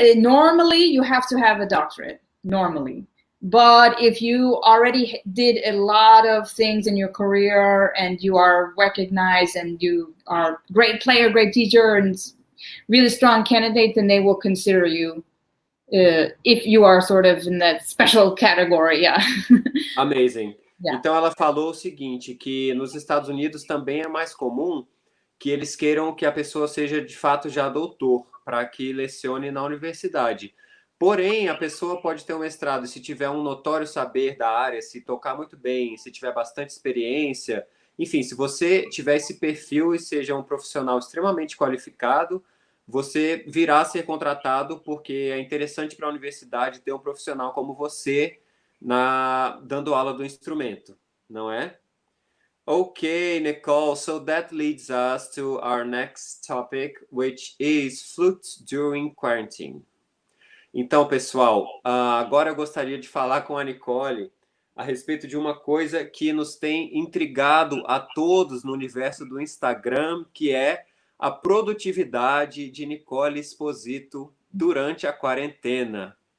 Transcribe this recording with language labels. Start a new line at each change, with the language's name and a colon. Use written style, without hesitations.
English: Normally, you have to have a doctorate, normally. But if you already did a lot of things in your career and you are recognized and you are a great player, great teacher, and really strong candidate, then they will consider you if you are sort of in that special category, yeah. Amazing. Yeah.
Portuguese: Então, ela falou o seguinte, que nos Estados Unidos também é mais comum que eles queiram que a pessoa seja, de fato, já doutor, para que lecione na universidade. Porém, a pessoa pode ter um mestrado, se tiver um notório saber da área, se tocar muito bem, se tiver bastante experiência, enfim, se você tiver esse perfil e seja um profissional extremamente qualificado, você virá a ser contratado, porque é interessante para a universidade ter um profissional como você dando aula do instrumento, não é?
English: Okay, Nicole, so that leads us to our next topic, which is flute during quarantine.
Portuguese: Então, pessoal, agora eu gostaria de falar com a Nicole a respeito de uma coisa que nos tem intrigado a todos no universo do Instagram, que é a produtividade de Nicole Esposito durante a quarentena.